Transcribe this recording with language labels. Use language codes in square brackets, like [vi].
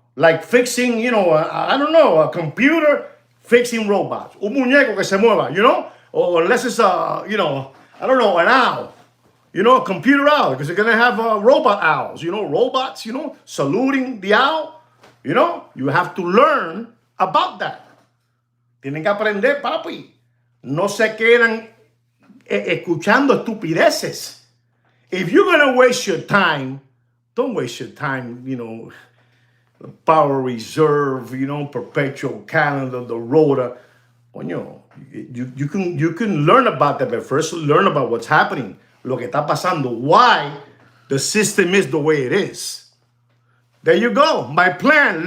[en] Like fixing, you know, I don't know, a computer fixing robots. [es] Un muñeco que se mueva, [en] you know? Or unless it's you know, I don't know, an owl. You know, a computer owl, because they're going to have robot owls, you know, robots, you know, saluting the owl. You know, you have to learn about that. [es] Tienen que aprender, papi. No se quedan escuchando estupideces. [en] If you're going to waste your time, don't waste your time, you know, Power Reserve, you know, Perpetual Calendar, the Rota. Coño, you can learn about that, but first learn about what's happening, [es] lo que está pasando, [en] why the system is the way it is. There you go. My plan.